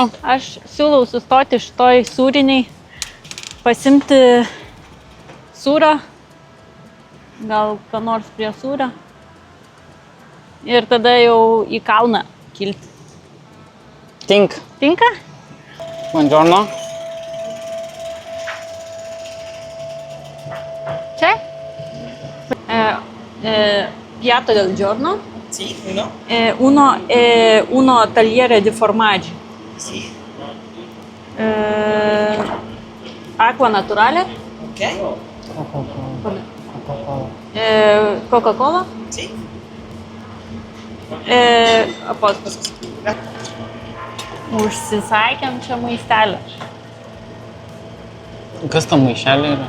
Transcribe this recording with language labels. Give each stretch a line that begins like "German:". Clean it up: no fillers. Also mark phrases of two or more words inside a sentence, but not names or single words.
Lithuanian: Aš siūlau sustoti šitoj sūriniai, pasimti sūrio, gal ką nors prie sūrio ir tada jau į kalną kilti. Tinka. Tinka?
Italian: Buongiorno.
Lithuanian: Čia?
Italian: Piatto del giorno. Sì, uno. Uno tagliere di formaggi. Sì. Acqua naturale. Ok. Coca-Cola. Sì. A posto.
Lithuanian: Užsisakėm čia maistelį. Kas tam maišelė yra?